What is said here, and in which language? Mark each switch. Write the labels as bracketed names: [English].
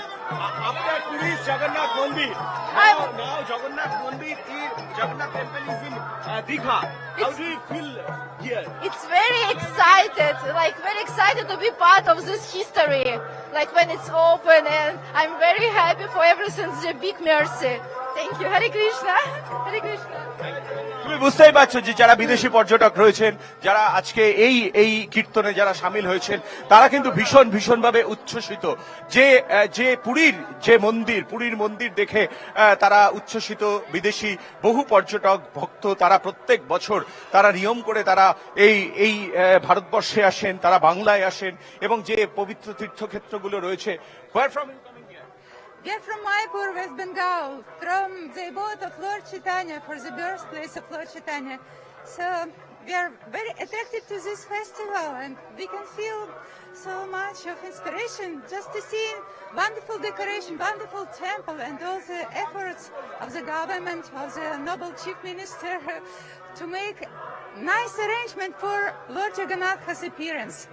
[English] After Puri's Jagannath Mandir, now Jagannath Mandir is Jagannath Temple is in Digha. How do you feel here? It's very excited to be part of this history. Like when it's open, and I'm very happy for everything. It's a big mercy. Thank you. Hare Krishna. Hare Krishna. [Bangla] তুমি বুঝতেই পারছো যে যারা বিদেশি পর্যটক রয়েছেন, যারা আজকে এই কীর্তনে যারা সামিল হয়েছেন, তারা কিন্তু ভীষণ ভাবে উচ্ছ্বসিত যে পুরীর মন্দির দেখে তারা উচ্ছ্বসিত। বিদেশি বহু পর্যটক ভক্ত তারা প্রত্যেক বছর তারা নিয়ম করে তারা এই ভারতবর্ষে আসেন, তারা বাংলায় আসেন এবং যে পবিত্র তীর্থক্ষেত্রগুলো রয়েছে। [English] Where from you coming here? We are from Mayapur, West Bengal, from the abode of Lord Chaitanya, for the birthplace of Lord Chaitanya. So we are very attracted to this festival, and we can feel so much of inspiration just to see wonderful decoration, wonderful temple, and all the efforts of the government, of the noble chief minister to make nice arrangement for Lord Jagannath's appearance.